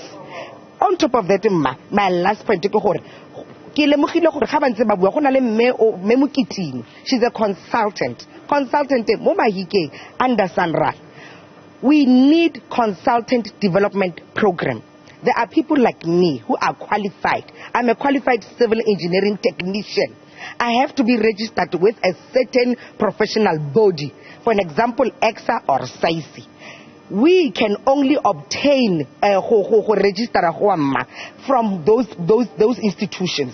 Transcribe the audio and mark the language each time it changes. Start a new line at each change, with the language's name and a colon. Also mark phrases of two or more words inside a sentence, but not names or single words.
English: On top of that my last point
Tswana: ke gore ke lemogile gore ga bantse ba bua go na le mme Mokitini.
English: She's a consultant
Tswana: mo mahikeng
English: under Sanral. We need consultant development program. There are people like me who are qualified. I'm a qualified civil engineering technician. I have to be registered with a certain professional body. For an example, EXA or SAISI. We can only obtain register from those institutions.